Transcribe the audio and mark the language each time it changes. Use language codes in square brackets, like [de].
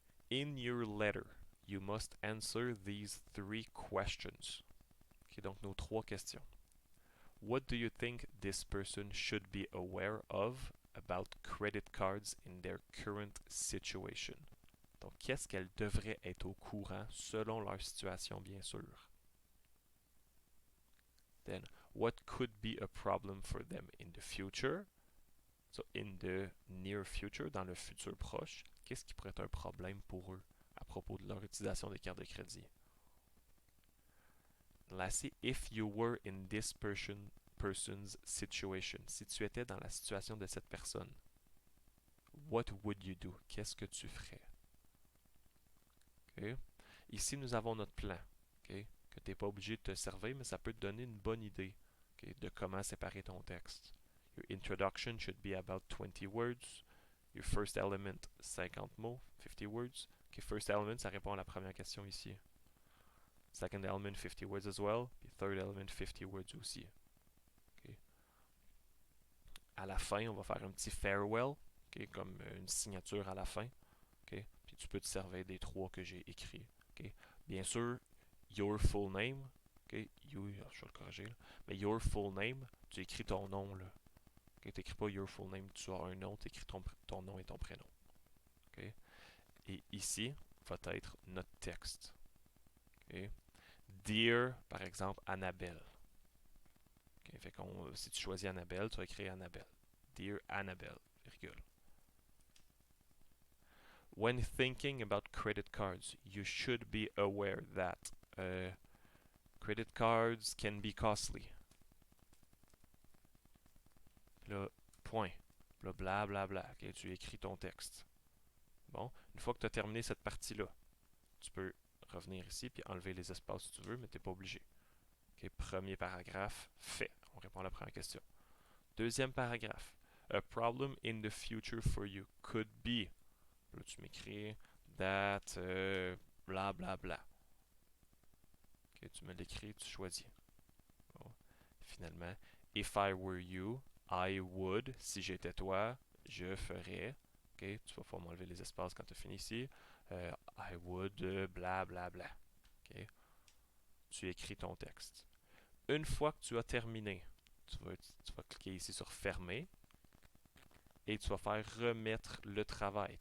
[en] In your letter, you must answer these 3 questions. Okay, [fr] donc nos 3 questions. [en] What do you think this person should be aware of about credit cards in their current situation? [fr] Donc, qu'est-ce qu'elles devraient être au courant selon leur situation, bien sûr? [en] Then, what could be a problem for them in the future? So, in the near future, [fr] dans le futur proche, qu'est-ce qui pourrait être un problème pour eux à propos de leur utilisation des cartes de crédit? [en] Lastly, if you were in this person's situation, [fr] si tu étais dans la situation de cette personne, [en] what would you do? [fr] Qu'est-ce que tu ferais? [en] Okay. [fr] Ici, nous avons notre plan, okay, que tu n'es pas obligé de te servir, mais ça peut te donner une bonne idée, okay, de comment séparer ton texte. [en] Your introduction should be about 20 words. Your first element, 50 mots, 50 words. [fr] Okay, first element, ça répond à la première question ici. [en] Second element, 50 words as well. Puis third element, 50 words aussi. Okay. [fr] À la fin, on va faire un petit farewell, okay, comme une signature à la fin. Okay. Puis tu peux te servir des 3 que j'ai écrits. Okay. Bien sûr, [en] your full name. [fr] Okay. Je vais le corriger. Là. Mais [en] your full name, [fr] tu écris ton nom. Là. Okay. Tu n'écris pas [en] your full name, [fr] tu as un nom, tu écris ton nom et ton prénom. Okay. Et ici, va être notre texte. Okay. Dear, par exemple, Annabelle. Okay, fait si tu choisis Annabelle, tu vas écrire Annabelle. [en] Dear Annabelle, virgule. When thinking about credit cards, you should be aware that credit cards can be costly. [fr] Là, point. Là, bla bla bla. Okay, tu écris ton texte. Bon, une fois que tu as terminé cette partie-là, tu peux revenir ici puis enlever les espaces si tu veux, mais tu n'es pas obligé. Okay, premier paragraphe, fait. On répond à la première question. Deuxième paragraphe. [en] A problem in the future for you could be. [fr] Là, tu m'écris that bla bla bla. Okay, tu me l'écris, tu choisis. Bon. [en] Finalement, if I were you, I would. [fr] Si j'étais toi, je ferais. Okay, tu vas pouvoir m'enlever les espaces quand tu as fini ici. [en] I would bla bla bla. [fr] Okay. Tu écris ton texte. Une fois que tu as terminé, tu vas cliquer ici sur fermer et tu vas faire remettre le travail.